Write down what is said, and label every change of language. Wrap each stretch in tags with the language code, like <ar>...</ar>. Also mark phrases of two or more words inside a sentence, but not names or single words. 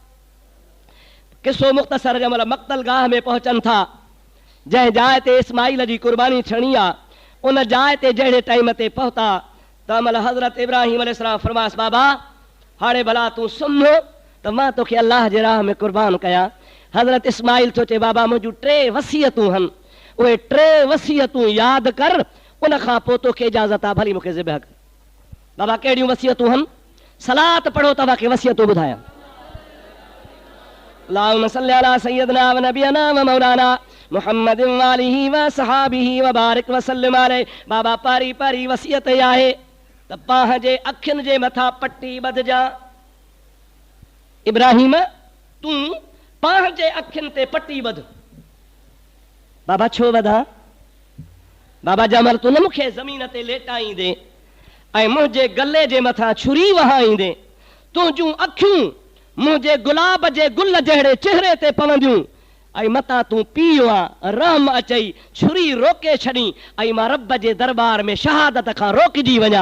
<sd>किसो मुख़्तसर जंहिं महिल मक़तल गाह में पहुचनि था, जंहिं जाइ ते इस्माइल जी कुर्बानी थियणी आहे, उन जाइ ते जहिड़े टाइम ते पहुता त महिल हज़रत इब्राहिम अलैहिस्सलाम फरमाइसि, बाबा हाणे भला तूं सुम्हो त मां तोखे अल्लाह जे राह में कुर्बान कयां। हज़रत इस्माइल थो चए बाबा मुंहिंजूं 3 वसियतूं हन, उहे 3 वसियतूं यादि कर, उन खां पोइ तोखे इजाज़त आहे भली मूंखे ज़िबह कर। बाबा कहिड़ियूं वसियतूं हन? सलात पढ़ो तव्हांखे वसियतूं ॿुधायां।</sd> <ar>اللهم صل على سيدنا ونبينا ومولانا محمد وآله وصحبه وبارك وسلم عليه.</ar> <sd>बाबा पारी पारी वसियत आहे त पाह जे अखियुनि जे मथां पट्टी ॿधजा। इब्राहिम तूं पाह जे अखियुनि ते पट्टी ॿध। बाबा छो ॿधां? बाबा जमल तूं न मूंखे ज़मीन ते लेटाईंदे ऐं मुंहिंजे गले जे मथां छुरी वहाईंदे, तुंहिंजूं अखियूं मुंहिंजे गुलाब जे गुल जहिड़े चेहरे ते पवंदियूं ऐं मतां तूं पीउ आहे, रहम अचई, छुरी रोके छॾी ऐं मां रब जे दरबार में शहादत खां रोकिजी वञा।</sd>